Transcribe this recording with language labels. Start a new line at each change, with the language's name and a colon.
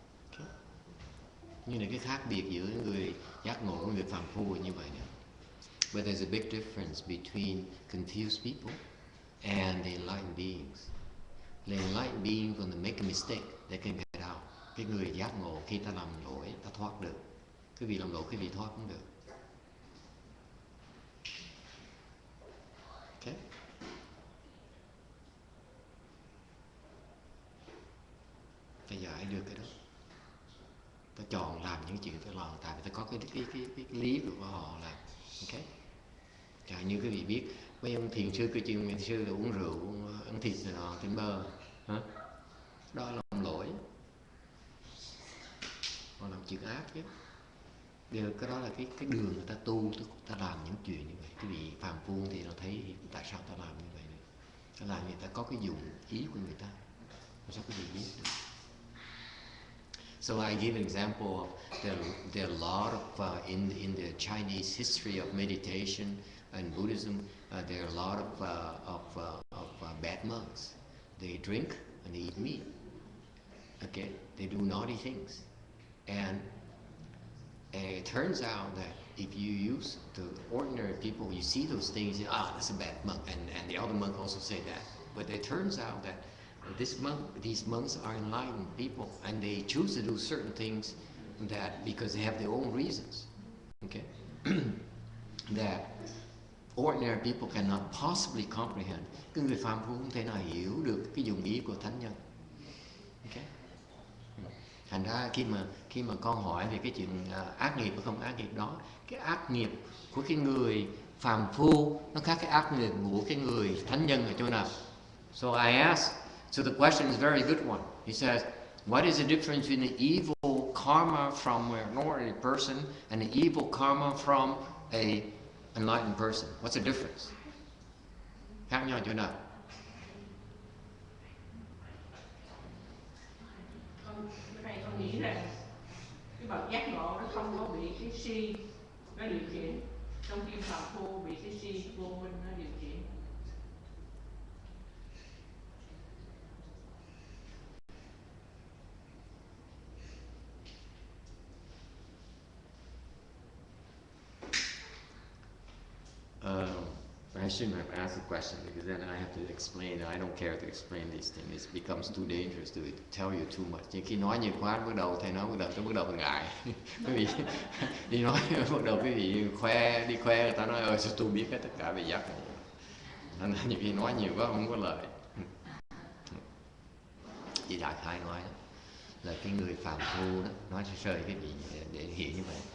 Vietnamese: Okay. Nhưng là cái khác biệt giữa người giác ngộ và người phàm phu như vậy nữa.
English: But there's a big difference between confused people and the enlightened beings. The enlightened beings, when they make a mistake, they can get out.
Vietnamese: Cái người giác ngộ khi ta làm lỗi, ta thoát được. Quý vị làm lỗi, quý vị thoát cũng được.
English: Okay?
Vietnamese: Ta giải được cái đó. Ta chọn làm những chuyện ta làm, tại vì ta có cái lý của họ làm. Okay? Chẳng như quý vị biết, mấy ông thiền sư, cư chuyên thiền sư là uống rượu, ăn thịt rồi thịt bơ, hả? Đó là làm lỗi. Họ làm chuyện ác chứ. Điều cái đó là cái đường người ta tu, ta làm những chuyện như vậy. Quý vị phàm phu thì nó thấy tại sao ta làm như vậy này. Ta làm người ta có cái dụng ý của người ta. Sao quý vị biết được?
English: So I give an example of there are a lot of in the Chinese history of meditation and Buddhism. There are a lot of bad monks. They drink and they eat meat. Okay, they do naughty things, and it turns out that if you use the ordinary people, you see those things, that's a bad monk, and the other monk also say that. But it turns out that these monks are enlightened people, and they choose to do certain things that because they have their own reasons. Okay, that ordinary people cannot possibly comprehend.
Vietnamese: Cái người phàm phu không thể nào hiểu được cái dụng ý của thánh nhân. Okay. Thành ra khi mà con hỏi về cái chuyện ác nghiệp hay không ác nghiệp đó, cái ác nghiệp của cái người phàm phu nó khác cái ác nghiệp của cái người thánh nhân ở chỗ nào?
English: So I asked, so the question is a very good one. He says, what is the difference between the evil karma from an ordinary person and the evil karma from a enlightened person? What's the difference?
Vietnamese: Khác nhau chỗ nào? Con nghĩ rằng cái bậc giác ngộ nó không có bị cái si nó điều khiển, trong khi phàm phu bị cái si vô minh nó điều khiển.
English: I shouldn't have asked the question because then I have to explain. I don't care to explain these things. It becomes too dangerous to tell you too much.
Vietnamese: Nhưng khi nói nhiều quá, bắt đầu thầy nói bắt đầu ngại. Quý vị đi nói bắt đầu quý vị đi khoe người ta nói sao tôi biết hết tất cả về giác ngộ. Nên nhiều khi nói nhiều quá không có lợi. Chị đại khái nói đó, là cái người phàm phu đó, nói sơ cái gì để hiểu như vậy.